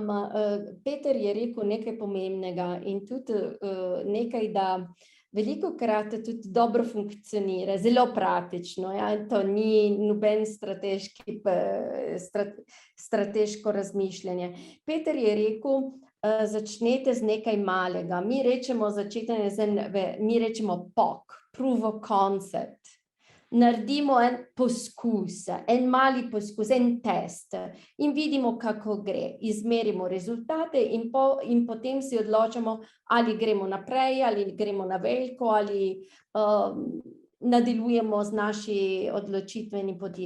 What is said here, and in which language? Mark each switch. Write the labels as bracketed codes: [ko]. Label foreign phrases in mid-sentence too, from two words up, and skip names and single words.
[sl] Peter je rekel nekaj pomembnega in tudi nekaj, da velikokrat tudi dobro funkcionira, zelo praktično. Ja? To ni noben strateško razmišljanje. Peter je rekel, začnete z nekaj malega. Mi rečemo POC, [en] proof of concept. [sl] Naredimo en poskus, en mali poskus, en test in vidimo, kako gre. Izmerimo rezultate in potem si odločamo, ali gremo naprej, ali gremo na veliko, ali nadaljujemo z naši odločitveni poti.